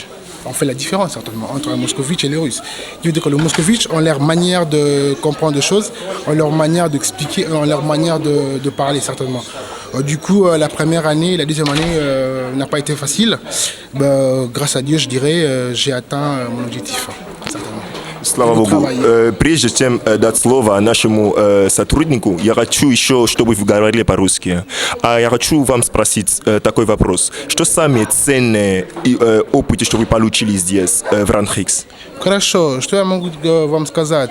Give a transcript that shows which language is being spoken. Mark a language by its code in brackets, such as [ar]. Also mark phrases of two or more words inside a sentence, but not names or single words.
[fr] On fait la différence certainement entre un moscovite et les Russes. Qui veut dire que les moscovites ont leur manière de comprendre des choses, ont leur manière d'expliquer, ont leur manière de parler certainement. Du coup, la première année, la deuxième année n'a pas été facile. Grâce à Dieu, je dirais, j'ai atteint mon objectif. Certainement. [ru] Слава Богу. Прежде чем дать слово нашему сотруднику, я хочу еще, чтобы вы говорили по-русски. А я хочу вам спросить такой вопрос. Что самые ценные опыты, что вы получили здесь, в Ранхикс? Хорошо. Что я могу вам сказать?